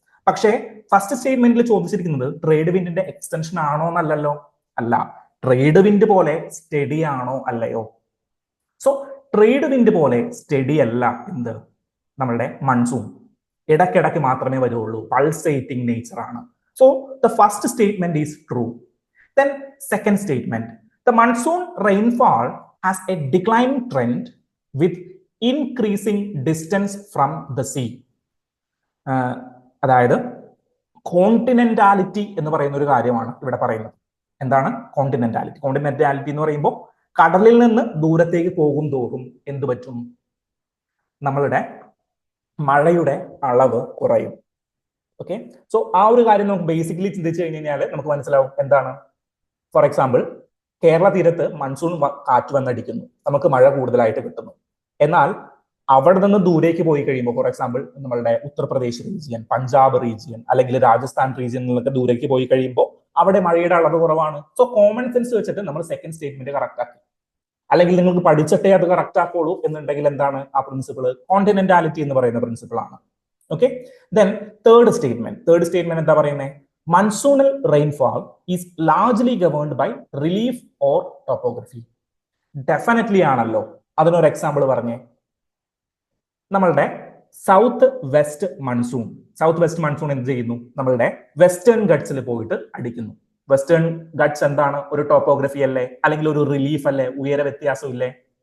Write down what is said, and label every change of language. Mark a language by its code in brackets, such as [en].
[ml] പക്ഷേ ഫസ്റ്റ് സ്റ്റേറ്റ്മെന്റിൽ ചോദിച്ചിരിക്കുന്നത് trade വിൻഡിന്റെ extension ആണോ എന്നല്ലല്ലോ. അല്ല, ട്രേഡ് വിൻഡ് പോലെ സ്റ്റഡി ആണോ അല്ലയോ. സോ ട്രേഡ് വിൻഡ് പോലെ സ്റ്റഡി അല്ല എന്ത്? നമ്മളുടെ മൺസൂൺ. ഇടയ്ക്കിടയ്ക്ക് മാത്രമേ വരുള്ളൂ, പൾസേറ്റിംഗ് നേച്ചർ ആണ്. [en] So the first statement is true. Then second statement, the monsoon rainfall has a declining trend with increasing distance from the sea. [ml] അതായത് കോണ്ടിനെന്റാലിറ്റി എന്ന് പറയുന്ന ഒരു കാര്യമാണ് ഇവിടെ പറയുന്നത്. എന്താണ് കോണ്ടിനെന്റാലിറ്റി? കോണ്ടിനെന്റാലിറ്റി എന്ന് പറയുമ്പോൾ കടലിൽ നിന്ന് ദൂരത്തേക്ക് പോകും തോറും എന്ത് പറ്റും? നമ്മളുടെ മഴയുടെ അളവ് കുറയും. ഓക്കെ, സോ ആ ഒരു കാര്യം നമുക്ക് ബേസിക്കലി ചിന്തിച്ചു കഴിഞ്ഞാൽ നമുക്ക് മനസ്സിലാവും എന്താണ്. ഫോർ എക്സാമ്പിൾ, കേരള തീരത്ത് മൺസൂൺ കാറ്റ് വന്നടിക്കുന്നു, നമുക്ക് മഴ കൂടുതലായിട്ട് കിട്ടുന്നു. എന്നാൽ അവിടെ നിന്ന് ദൂരേക്ക് പോയി കഴിയുമ്പോൾ, ഫോർ എക്സാമ്പിൾ നമ്മളുടെ ഉത്തർപ്രദേശ് റീജിയൻ, പഞ്ചാബ് റീജിയൻ, അല്ലെങ്കിൽ രാജസ്ഥാൻ റീജിയനിലൊക്കെ ദൂരേക്ക് പോയി കഴിയുമ്പോൾ അവിടെ മഴയുടെ അളവ് കുറവാണ്. സോ കോമൺ സെൻസ് വെച്ചിട്ട് നമ്മൾ സെക്കൻഡ് സ്റ്റേറ്റ്മെന്റ് കറക്റ്റ് ആക്കി. അല്ലെങ്കിൽ നിങ്ങൾക്ക് പഠിച്ചിട്ടേ അത് കറക്റ്റ് ആക്കുള്ളൂ എന്നുണ്ടെങ്കിൽ എന്താണ് ആ പ്രിൻസിപ്പിൾ? കോണ്ടിനെന്റാലിറ്റി എന്ന് പറയുന്ന പ്രിൻസിപ്പിൾ ആണ്. ഓക്കെ, ദെൻ തേർഡ് സ്റ്റേറ്റ്മെന്റ് എന്താ പറയുന്നത്? [en] Monsoonal rainfall is largely governed by relief or topography. [ml] Definitely ആണല്ലോ. അതിനൊരു എക്സാമ്പിൾ പറഞ്ഞേ. നമ്മളുടെ സൗത്ത് വെസ്റ്റ് മൺസൂൺ എന്ത് ചെയ്യുന്നു? നമ്മളുടെ വെസ്റ്റേൺ ഗട്ട്സിൽ പോയിട്ട് അടിക്കുന്നു. വെസ്റ്റേൺ ഗട്ട്സ് എന്താണ്? ഒരു ടോപ്പോഗ്രഫി അല്ലേ? അല്ലെങ്കിൽ ഒരു റിലീഫ് അല്ലേ? ഉയര വ്യത്യാസം ഇല്ലേ?